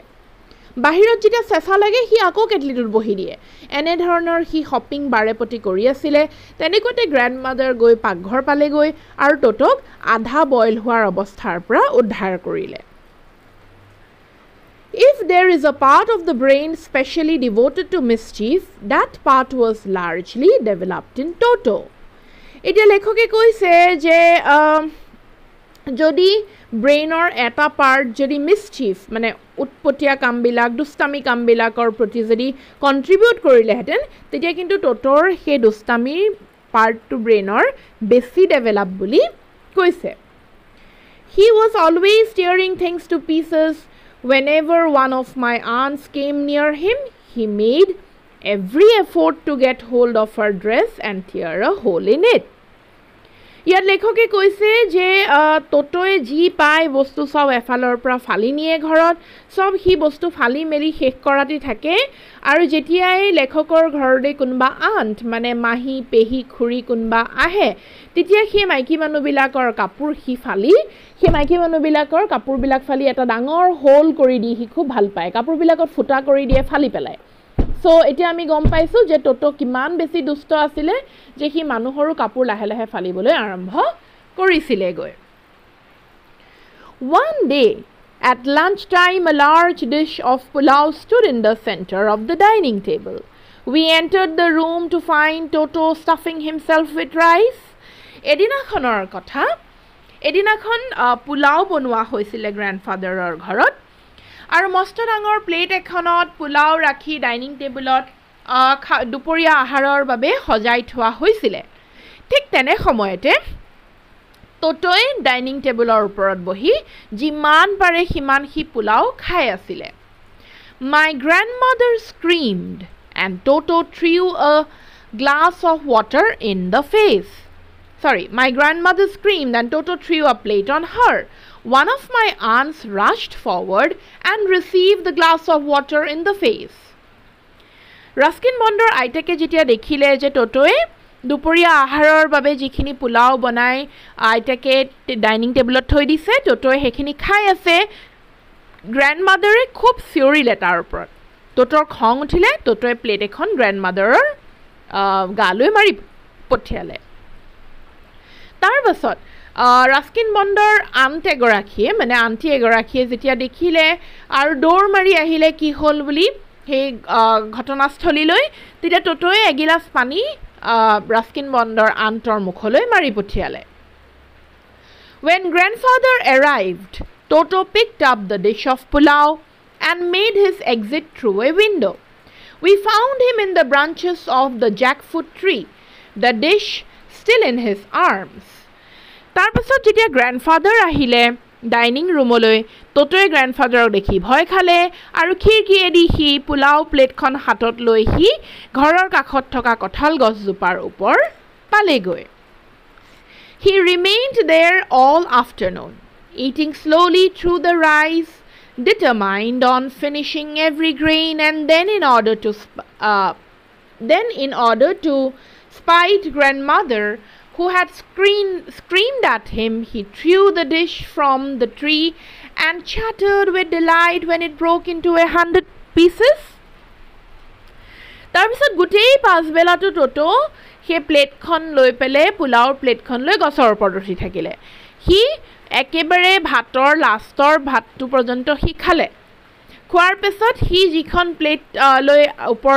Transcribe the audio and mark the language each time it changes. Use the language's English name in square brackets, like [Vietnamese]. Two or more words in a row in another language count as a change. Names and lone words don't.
[Assamese] বাহিৰত যেতিয়া চেঁচা লাগে সি আকৌ কেটলিটোত বহি দিয়ে। এনেধৰণৰ সি হপিং বাৰেপতি কৰি আছিলে। তেনেকুৱাতে গ্ৰেণ্ডমাদাৰ গৈ পাকঘৰ পালেগৈ আৰু টোটোক আধা বইল হোৱাৰ অৱস্থাৰ পৰা উদ্ধাৰ কৰিলে। [English] If there is a part of the brain specially devoted to mischief, that part was largely developed in Toto. [Assamese] এতিয়া লেখকে কৈছে যে যদি ব্ৰেইনৰ এটা পাৰ্ট যদি মিছচিফ মানে উৎপতীয়া কামবিলাক, দুষ্টামি কামবিলাকৰ প্ৰতি যদি কণ্ট্ৰিবিউট কৰিলেহেঁতেন, তেতিয়া কিন্তু টোটোৰ সেই দুষ্টামিৰ পাৰ্টটো ব্ৰেইনৰ বেছি ডেভেলপ বুলি কৈছে। [English] He was always tearing things to pieces. Whenever one of my aunts came near him, he made every effort to get hold of her dress and tear a hole in it. [Assamese] ইয়াত লেখকে কৈছে যে টোটোৱে যি পায় বস্তু সব এফালৰ পৰা ফালি নিয়ে ঘৰত, সব সি বস্তু ফালি মেলি শেষ কৰাতে থাকে। আৰু যেতিয়াই লেখকৰ ঘৰলৈ কোনোবা আণ্ট মানে মাহী পেহী খুৰী কোনোবা আহে, তেতিয়া সেই মাইকী মানুহবিলাকৰ কাপোৰ সি ফালি, সেই মাইকী মানুহবিলাকৰ কাপোৰবিলাক ফালি এটা ডাঙৰ হোল কৰি দি সি খুব ভাল পায়, কাপোৰবিলাকত ফুটা কৰি দিয়ে, ফালি পেলায়। সো এতিয়া আমি গম পাইছোঁ যে টোটো কিমান বেছি দুষ্ট আছিলে যে সি মানুহৰো কাপোৰ লাহে লাহে ফালিবলৈ আৰম্ভ কৰিছিলেগৈ। [English] One day at lunchtime, a large dish of pulao stood in the center of the dining table. We entered the room to find Toto stuffing himself with rice. [Assamese] এদিনাখনৰ কথা, এদিনাখন পোলাও বনোৱা হৈছিলে গ্ৰেণ্ডফাদাৰৰ ঘৰত, আৰু মস্ত ডাঙৰ প্লেট এখনত পোলাও ৰাখি ডাইনিং টেবুলত দুপৰীয়া আহাৰৰ বাবে সজাই থোৱা হৈছিলে। ঠিক তেনে সময়তে টোটোৱে ডাইনিং টেবুলৰ ওপৰত বহি যিমান পাৰে সিমান সি পোলাও খাই আছিলে। [English] My grandmother screamed and Toto threw a glass of water in the face. My grandmother screamed and Toto threw a plate on her. One of my aunts rushed forward and received the glass of water in the face. [Assamese] ৰাস্কিন বণ্ডৰ আইতাকে যেতিয়া দেখিলে যে টোটোৱে দুপৰীয়া আহাৰৰ বাবে যিখিনি পোলাও বনাই আইতাকে ডাইনিং টেবুলত থৈ দিছে, টোটোৱে সেইখিনি খাই আছে, গ্ৰেণ্ডমাদাৰে খুব চিঞৰিলে তাৰ ওপৰত। টোটোৰ খং উঠিলে, টোটোৱে প্লেট এখন গ্ৰেণ্ডমাদাৰৰ গালৈ মাৰি পঠিয়ালে। তাৰ পাছত ৰাস্কিন বণ্ডৰ আণ্টি এগৰাকীয়ে যেতিয়া দেখিলে আৰু দৌৰ মাৰি আহিলে কি হ'ল বুলি সেই ঘটনাস্থলীলৈ, তেতিয়া টোটোৱে এগিলাচ পানী ৰাস্কিন বণ্ডৰ আন্তৰ মুখলৈ মাৰি পঠিয়ালে [English] When grandfather arrived Toto picked up the dish of pulao and made his exit through a window We found him in the branches of the jackfruit tree the dish still in his arms [Assamese] তাৰ পাছত যেতিয়া গ্ৰান্ডফাদাৰ আহিলে ডাইনিং ৰুমলৈ টটোৱে গ্ৰান্ডফাদাৰক দেখি ভয় খালে আৰু খিৰকিয়েদি সি পোলাও প্লেটখন হাতত লৈ সি ঘৰৰ কাষত থকা কঁঠাল গছজোপাৰ ওপৰ পালেগৈ [English] He remained there all afternoon eating slowly through the rice determined on finishing every grain and then in order to spite grandmother who had screamed at him, he threw the dish from the tree and chattered with delight when it broke into 100 pieces. [Assamese] তাৰপিছত গোটেই পাছবেলাটো টোটো সেই প্লেটখন লৈ পেলে পোলাওৰ প্লেটখন লৈ গছৰ ওপৰত উঠি থাকিলে সি একেবাৰে ভাতৰ লাষ্টৰ ভাতটো পৰ্যন্ত সি খালে খোৱাৰ পিছত সি যিখন প্লেট লৈ ওপৰত